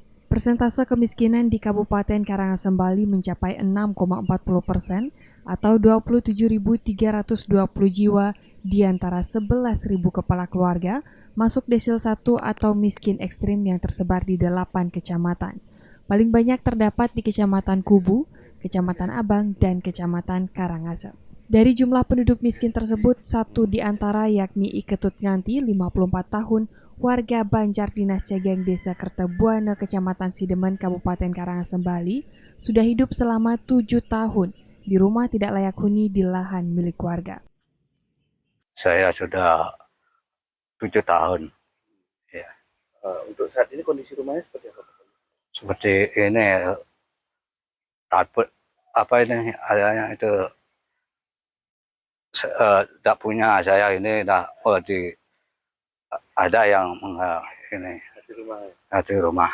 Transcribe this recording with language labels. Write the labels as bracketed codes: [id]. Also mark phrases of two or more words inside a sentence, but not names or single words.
[id] Persentase kemiskinan di Kabupaten Karangasem Bali mencapai 6,40% atau 27.320 jiwa di antara 11.000 kepala keluarga masuk desil 1 atau miskin ekstrim yang tersebar di 8 kecamatan. Paling banyak terdapat di Kecamatan Kubu, Kecamatan Abang, dan Kecamatan Karangasem. Dari jumlah penduduk miskin tersebut, satu di antara yakni Iketut Nganti, 54 tahun, warga Banjar Dinas Cegeng Desa Kertebuana, Kecamatan Sidemen, Kabupaten Karangasem, Bali, sudah hidup selama 7 tahun di rumah tidak layak huni di lahan milik warga. Saya sudah 7 tahun. Ya. Untuk saat ini kondisi rumahnya seperti apa? Seperti ini, takut apa ini adanya itu tidak punya saya ini ada yang ini hasil rumah.